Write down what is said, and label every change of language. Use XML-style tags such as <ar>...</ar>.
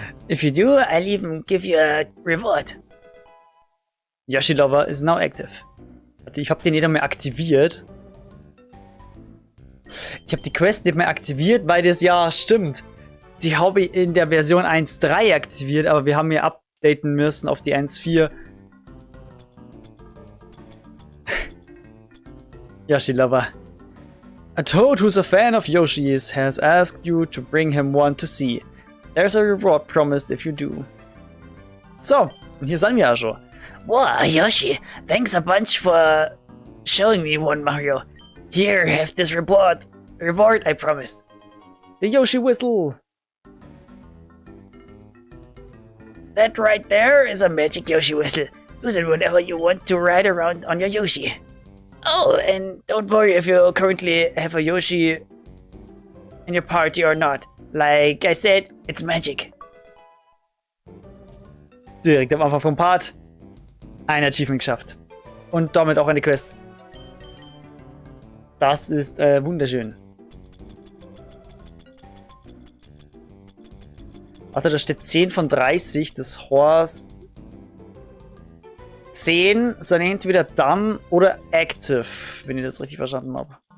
<en>If you do, I'll even give you a reward. Yoshi Lover is now active.</en> <de>Ich habe den nicht mehr aktiviert. Ich habe die Quest nicht mehr aktiviert, weil das ja stimmt. Die habe ich in der Version 1.3 aktiviert, aber wir haben hier updaten müssen auf die 1.4.</de> <en>Yoshi Lover. A Toad who's a fan of Yoshi's has asked you to bring him one to see. There's a reward promised if you do.</en> <de>So, und hier sind wir ja schon.</de> <en>Wow, Yoshi, thanks a bunch for showing me one, Mario. Here, have this reward I promised. The Yoshi Whistle. That right there is a magic Yoshi whistle. Use it whenever you want to ride around on your Yoshi. Oh, and don't worry if you currently have a Yoshi in your party or not. Like I said, it's magic.</en> <de>Direkt am Anfang vom Part ein Achievement geschafft. Und damit auch eine Quest. Das ist wunderschön. Warte, da steht 10 von 30. Das heißt 10 sind entweder done oder active, wenn ich das richtig verstanden habe.</de>